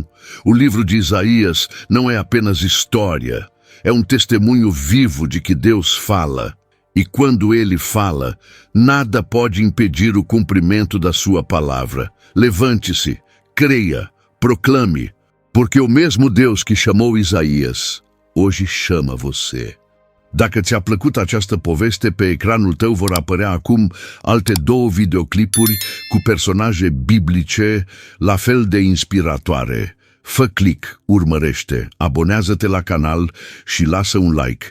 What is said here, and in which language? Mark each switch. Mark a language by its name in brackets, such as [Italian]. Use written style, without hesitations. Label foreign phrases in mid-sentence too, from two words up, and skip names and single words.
[Portuguese] O livro de Isaías não é apenas história, é um testemunho vivo de que Deus fala. E quando ele fala, nada pode impedir o cumprimento da sua palavra. Levante-se, creia, proclame, porque o mesmo Deus que chamou Isaías, hoje chama você. [Romanian] Dacă ți-a plăcut această poveste, pe ecranul tău vor apărea acum alte 2 videoclipuri cu personaje biblice la fel de inspiratoare. Fă click, urmărește, abonează-te la canal și lasă un like.